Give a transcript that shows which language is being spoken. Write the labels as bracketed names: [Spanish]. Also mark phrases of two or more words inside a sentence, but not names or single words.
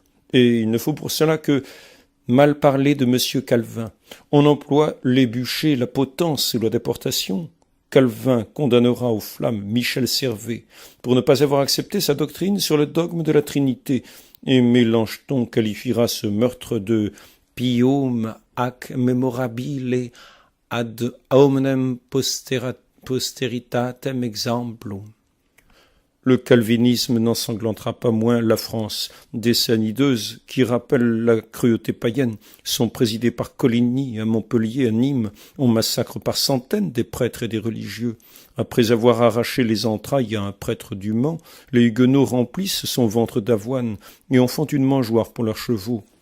[French] Et il ne faut pour cela que mal parler de M. Calvin. On emploie les bûchers, la potence et la déportation. Calvin condamnera aux flammes Michel Servet pour ne pas avoir accepté sa doctrine sur le dogme de la Trinité, et Mélenchon qualifiera ce meurtre de [Latin] pium ac memorabile ad hominem posteritatem exemplum. [French] Le calvinisme n'ensanglantera pas moins la France. Des scènes hideuses qui rappellent la cruauté païenne sont présidées par Coligny à Montpellier, à Nîmes. On massacre par centaines des prêtres et des religieux. Après avoir arraché les entrailles à un prêtre du Mans, les huguenots remplissent son ventre d'avoine et en font une mangeoire pour leurs chevaux.